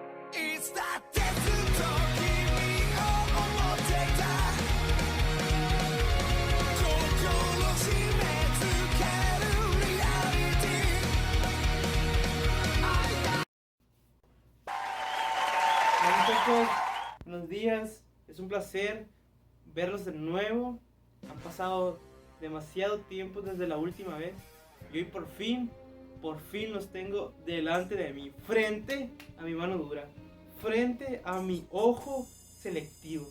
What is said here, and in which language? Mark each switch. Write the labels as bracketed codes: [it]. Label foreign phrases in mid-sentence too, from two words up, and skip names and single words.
[ja] いつだってずっと君を思っていた心締め付けるリアリティ [es] Hola muchachos, buenos días, es un placer verlos de nuevo. Han pasado demasiado tiempo desde la última vez y hoy por fin los tengo delante de mí, frente a mi mano dura, frente a mi ojo selectivo.